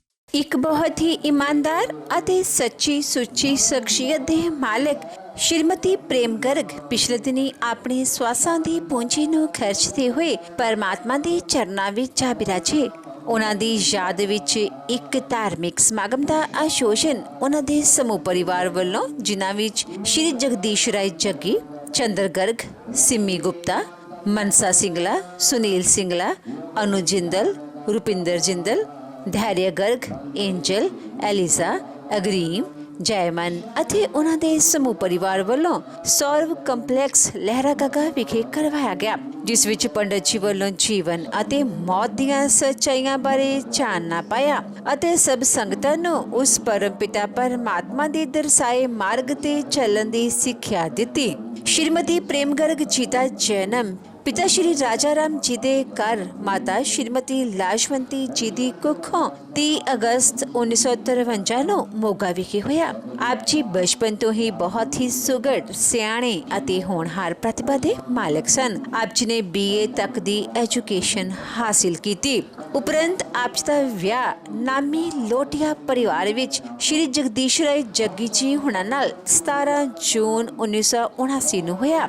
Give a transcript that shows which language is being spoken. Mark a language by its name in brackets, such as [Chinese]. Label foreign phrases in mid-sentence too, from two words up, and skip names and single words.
[Punjabi] ਇੱਕ ਬਹੁਤ ਹੀ ਇਮਾਨਦਾਰ ਅਤੇ ਸੱਚੀ ਸੁੱਚੀ ਸ਼ਖਸੀਅਤ ਦੇ ਮਾਲਕ ਸ਼੍ਰੀਮਤੀ ਪ੍ਰੇਮ ਗਰਗ ਪਿਛਲੇ ਦਿਨੀ ਆਪਣੇ ਸਵਾਸਾਂ ਦੀ ਪੂੰਜੀ ਨੂੰ ਖਰਚਦੇ ਹੋਏ ਪਰਮਾਤਮਾ ਦੇ ਚਰਨਾਂ ਵਿੱਚ ਜਾ ਬਿਰਾਜੇ। ਉਹਨਾਂ ਦੀ ਯਾਦ ਵਿੱਚ ਇੱਕ ਧਾਰਮਿਕ ਸਮਾਗਮ ਦਾ ਆਯੋਜਨ ਉਹਨਾਂ ਦੇ ਸਮੂਹ ਪਰਿਵਾਰ ਵੱਲੋਂ, ਜਿਨ੍ਹਾਂ ਵਿੱਚ ਸ਼੍ਰੀ ਜਗਦੀਸ਼ ਰਾਏ ਜੱਗੀ, ਚੰਦਰ ਗਰਗ, ਸਿੰਮੀ ਗੁਪਤਾ, मनसा सिंगला, सुनील सिंगला, अनु जिंदल, रुपिंदर जिंदल, धैर्य गर्ग, एंजल, एलिजा, अग्रीम, जयमन ਅਤੇ ਉਹਨਾਂ ਦੇ ਸਮੂਹ ਪਰਿਵਾਰ ਵੱਲੋਂ ਸੌਰਵ ਕੰਪਲੈਕਸ ਲਹਿਰਾ ਗਾਗਾ ਵਿਖੇ ਕਰਵਾਇਆ ਗਿਆ, ਜਿਸ ਵਿੱਚ ਪੰਡਤ ਜੀ ਵੱਲੋਂ ਜੀਵਨ ਅਤੇ ਮੌਤ ਦੀਆਂ ਸੱਚਾਈਆਂ ਬਾਰੇ ਜਾਣਨਾ ਪਾਇਆ ਅਤੇ ਸਭ ਸੰਗਤਾਂ ਨੂੰ ਉਸ ਪਰਮ ਪਿਤਾ ਪਰਮਾਤਮਾ ਦੇ ਦਰਸਾਏ ਮਾਰਗ ਤੇ ਚੱਲਣ ਦੀ ਸਿੱਖਿਆ ਦਿੱਤੀ। [Hindi] श्रीमती प्रेम गर्ग जी का जन्म पिता श्री राजा राम जी के घर माता श्रीमती लाजवंती जी की कुखों 30 अगस्त 1953 [Punjabi] ਨੂੰ ਮੋਗਾ ਵਿਖੇ ਹੋਇਆ। ਆਪ ਜੀ ਬਚਪਨ ਤੋਂ ਹੀ ਬਹੁਤ ਹੀ ਸੁਘੜ, ਸਿਆਣੇ ਅਤੇ ਹੋਣਹਾਰ ਪ੍ਰਤਿਭਾ ਦੇ ਮਾਲਕ ਸਨ। ਆਪ ਜੀ ਨੇ BA ਤੱਕ ਦੀ ਐਜੂਕੇਸ਼ਨ ਹਾਸਿਲ ਕੀਤੀ। ਉਪਰੰਤ ਆਪ ਜੀ ਦਾ ਵਿਆਹ ਨਾਮੀ ਲੋਟੀਆ ਪਰਿਵਾਰ ਵਿੱਚ ਸ਼੍ਰੀ ਜਗਦੀਸ਼ ਰਾਏ ਜੱਗੀ ਜੀ ਹੁਣਾਂ ਨਾਲ 17 ਜੂਨ 1979 ਨੂੰ ਹੋਇਆ।